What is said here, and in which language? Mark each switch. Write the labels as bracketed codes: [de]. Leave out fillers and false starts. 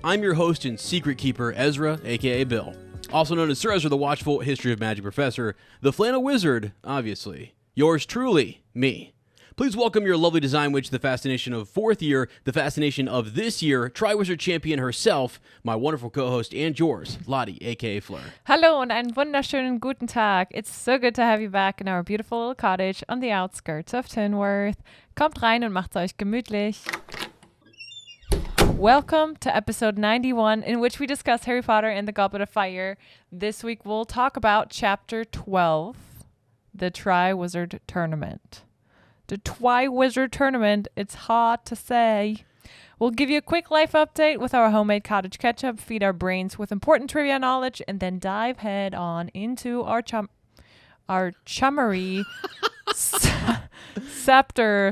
[en] I'm your host and secret keeper, Ezra, aka Bill. Also known as Sir Ezra the Watchful, History of Magic Professor, the Flannel Wizard, obviously. Yours truly, me. Please welcome your lovely design witch, the fascination of 4th year, the fascination of this year, Triwizard champion herself, my wonderful co-host and yours, Lottie, aka Fleur. [de] Hallo und einen wunderschönen guten Tag. [en] It's so good to have you back in our beautiful little cottage on the outskirts of Tinworth. [de] Kommt rein und macht's euch gemütlich. [en] Welcome to episode 91, in which we discuss Harry Potter and the Goblet of Fire. This week we'll talk about chapter 12, the Triwizard Tournament. The Triwizard Tournament, it's hard to say. We'll give you a quick life update with our homemade cottage ketchup, feed our brains with important trivia knowledge, and then dive head on into our chummery scepter.